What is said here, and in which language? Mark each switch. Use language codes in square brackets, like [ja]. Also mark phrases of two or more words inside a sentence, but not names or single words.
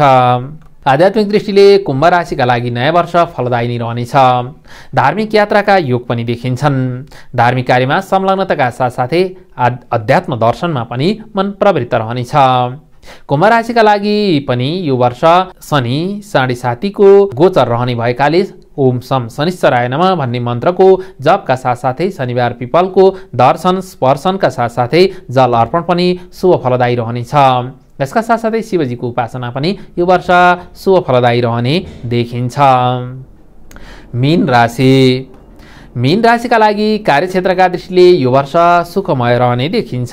[ne] आध्यात्मिक दृष्टिले कुम्भ राशिका लागि नयाँ वर्ष फलदायी नै रहनेछ। धार्मिक यात्राका योग पनि देखिन्छन्। धार्मिक कार्यमा संलग्नताका साथसाथै अध्यात्म दर्शनमा पनि मन प्रवृत्त रहनेछ। कुम्भ राशिका लागि पनि यो वर्ष शनि 7.5 को गोचर रहने भएकाले [sa] ओम सम शनिश्चराय नमः [ne] भन्ने मन्त्रको जपका साथसाथै शनिबार पिपलको दर्शन स्पर्शनका साथसाथै जल अर्पण पनि शुभ फलदायी रहनेछ। यसका साथसाथै शिवजीको उपासना पनि यो वर्ष शुभ फलदायी रहने देखिन्छ। मीन राशि। मीन राशिका लागि कार्यक्षेत्रका दृष्टिले यो वर्ष सुखमय रहने देखिन्छ।